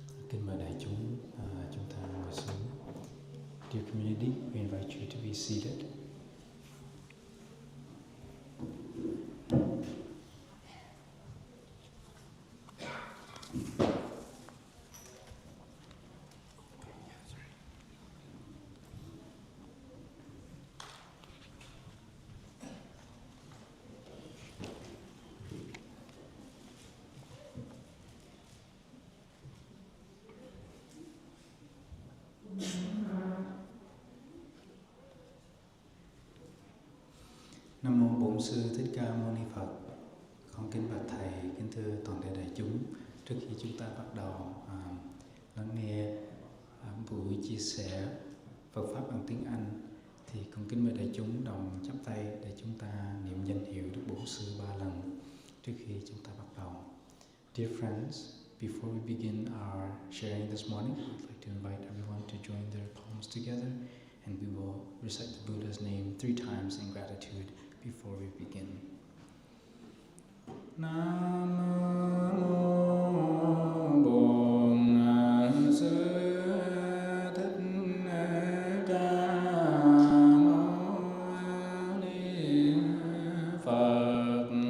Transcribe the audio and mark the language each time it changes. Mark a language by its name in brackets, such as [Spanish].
[Vietnamese] Kính mời đại chúng, chúng ta ngồi xuống. [English] Dear community, we invite you to be seated. [Vietnamese] Nam mô Bổn Sư Thích Ca Mâu Ni Phật. Con kính bạch thầy, kính thưa toàn thể đại chúng. Trước khi chúng ta bắt đầu lắng nghe buổi chia sẻ Phật pháp bằng tiếng Anh, thì con kính mời đại chúng đồng chắp tay để chúng ta niệm danh hiệu Đức Bổn Sư 3 lần trước khi chúng ta bắt đầu. [English] Dear friends, before we begin our sharing this morning, I'd like to invite everyone to join their palms together, and we will recite the Buddha's name 3 times in gratitude before we begin. [Vietnamese] Nam mô Bổn Sư Thích Ca Mâu Ni Phật.